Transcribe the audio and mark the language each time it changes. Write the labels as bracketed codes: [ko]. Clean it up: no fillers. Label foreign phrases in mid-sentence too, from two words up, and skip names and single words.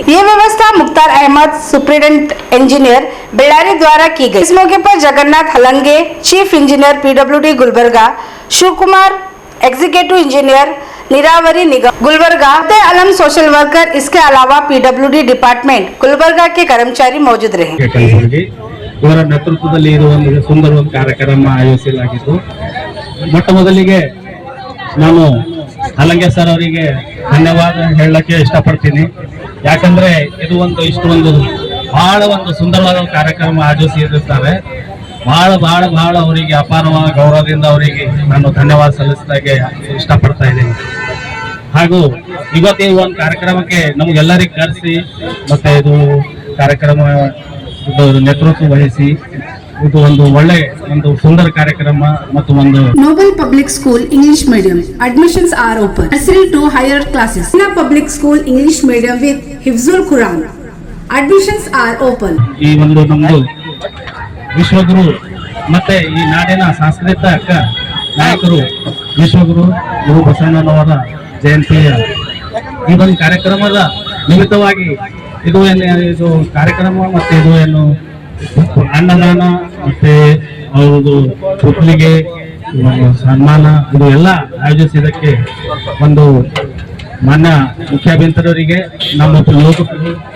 [hi] ये व्यवस्था मुख्तार अहमद, [en] superintendent engineer [hi] बेल्लारी द्वारा की गई। इस मौके पर जगन्नाथ हलंगे, [en] chief engineer [hi] PWD गुलबर्गा, शिव कुमार, [en] executive engineer [hi] नीरावरी निगम गुलबर्गा, अलम [en] social worker, [hi] इसके अलावा [en] PWD department [hi] गुलबर्गा के कर्मचारी मौजूद रहे। [kn] ಇವರ ನೇತೃತ್ವದಲ್ಲಿ ಇದು ಒಂದು ಸುಂದರ ಕಾರ್ಯಕ್ರಮ ಆಯೋಜಿಸಲಾಗಿತ್ತು। ಮೊಟ್ಟ ಮೊದಲಿಗೆ ನಾನು ಹಲಂಗೆ ಸರ್ ಅವರಿಗೆ ಧನ್ಯವಾದ ಹೇಳಕ್ಕೆ ಇಷ್ಟಪಡ್ತೀನಿ। ಯಾಕಂದ್ರೆ ಇದು ಇಷ್ಟೊಂದು ಬಹಳ ಒಂದು ಸುಂದರವಾದ ಕಾರ್ಯಕ್ರಮ ಆಯೋಜಿಸಿರುತ್ತಾರೆ। ಬಹಳ ಅವರಿಗೆ ಅಪಾರವಾದ ಗೌರವದಿಂದ ಅವರಿಗೆ ನಾನು ಧನ್ಯವಾದ ಸಲ್ಲಿಸಲಿಕ್ಕೆ ಇಷ್ಟಪಡ್ತಾ ಇದ್ದೀನಿ। ಹಾಗೂ ಇವತ್ತು ಈ ಒಂದು ಕಾರ್ಯಕ್ರಮಕ್ಕೆ ನಮಗೆಲ್ಲರಿಗೂ ಕರೆಸಿ ಮತ್ತೆ ಇದು ಕಾರ್ಯಕ್ರಮ ನೇತೃತ್ವ ವಹಿಸಿ ಇದು ಒಳ್ಳೆ ಸುಂದರ ಕಾರ್ಯಕ್ರಮ ಮತ್ತು [en] Noble Public School English Medium admissions are open. Nursery to higher classes. Sina Public School English Medium with Hifzul Quran admissions are open. [kn] ಈ ನಮ್ಮದು ವಿಶ್ವಗುರು ಮತ್ತೆ ಈ ನಾಡಿನ ಸಾಂಸ್ಕೃತಿಕ ನಾಯಕರು ವಿಶ್ವಗುರು ಗುರು ಬಸವಣ್ಣನವರ ಜಯಂತಿಯ ಈ ಒಂದು ಕಾರ್ಯಕ್ರಮದ ನಿಮಿತ್ತವಾಗಿ ಇದು ಕಾರ್ಯಕ್ರಮ ಮತ್ತೆ ಇದು ಅನ್ನದಾನ ಮತ್ತೆ ಅವ್ರದ್ದು ಪುತ್ಲಿಗೆ ಸನ್ಮಾನ ಇದು ಎಲ್ಲ ಆಯೋಜಿಸಿದ್ದಕ್ಕೆ ಮಾನ್ಯ ಮುಖ್ಯಾಭಿಯಂತರವರಿಗೆ ನಮ್ಮ ಲೋಕರು